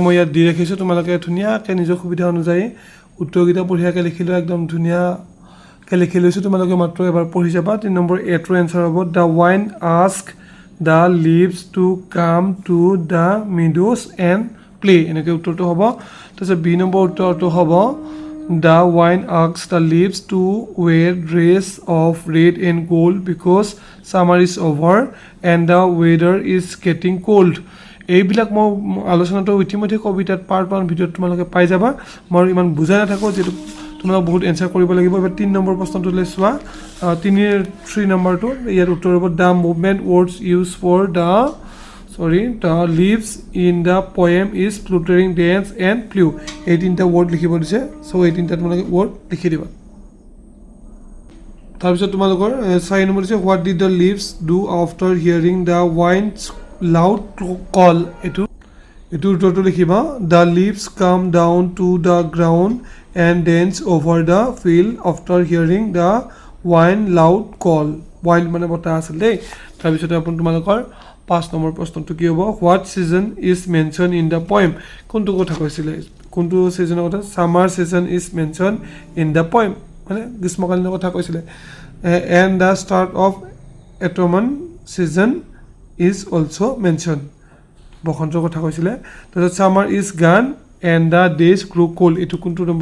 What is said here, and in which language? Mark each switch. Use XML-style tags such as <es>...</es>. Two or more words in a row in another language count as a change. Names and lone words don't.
<as>মই ইয়াত দি ৰাখিছোঁ তোমালোকে ধুনীয়াকৈ নিজৰ সুবিধা অনুযায়ী উত্তৰকেইটা বঢ়িয়াকৈ লিখি লোৱা একদম ধুনীয়াকৈ লিখি লৈছোঁ তোমালোকে মাত্ৰ এবাৰ পঢ়ি যাবা 3 নম্বৰ এটোৰ এনচাৰ হ'ব</as> <en>the wine ask the leaves to come to the meadows and play</en> <as>এনেকৈ উত্তৰটো হ'ব তাৰপিছত বি নম্বৰ উত্তৰটো হ'ব</as> <en>The wine asks the leaves to wear dress of red and gold because summer is over and the weather is getting cold.</en> <as>এইবিলাক মই আলোচনাটো ইতিমধ্যে কবিতাত পাৰ্ট 1 ভিডিঅ'ত তোমালোকে পাই যাবা মই ইমান বুজাই নাথাকোঁ যেটো তোমালোক বহুত এনচাৰ কৰিব লাগিব এবাৰ 3 নম্বৰ প্ৰশ্নটো লৈ চোৱা 3 নম্বৰটো ইয়াৰ উত্তৰ হ'ব</as> <en>the movement words use for the the leaves in the poem is fluttering dance and flew</en> <as>18টা word লিখিব দিছে so 18টা তোমালোকে word লিখি দিবা তাৰপিছত তোমালোকৰ 4 নম্বৰ দিছে</as> <en>what did the leaves do after hearing the wind's loud call</en> <as>এটো উত্তৰটো লিখিবা</as> <en>the leaves come down to the ground and dance over the field after hearing the wind loud call wind</en> <as>মানে বতাহ আছিল দেই তাৰপিছত আপোন তোমালোকৰ 5 নম্বৰ প্ৰশ্নটো কি হ'ব</as> <en>what season is mention in the poem</en> <as>কোনটো কথা কৈছিলে কোনটো সিজনৰ কথা</as> <en>summer season is mention in the poem</en> <as>মানে গ্ৰীষ্মকালীনৰ কথা কৈছিলে</as> <en>and the start of autumn season is also mention</en> <as>বসন্তৰ কথা কৈছিলে তাৰপিছত</as> <en>summer is gone and the days grow cold</en> <as>এইটো কোনটো নম্বৰ</as>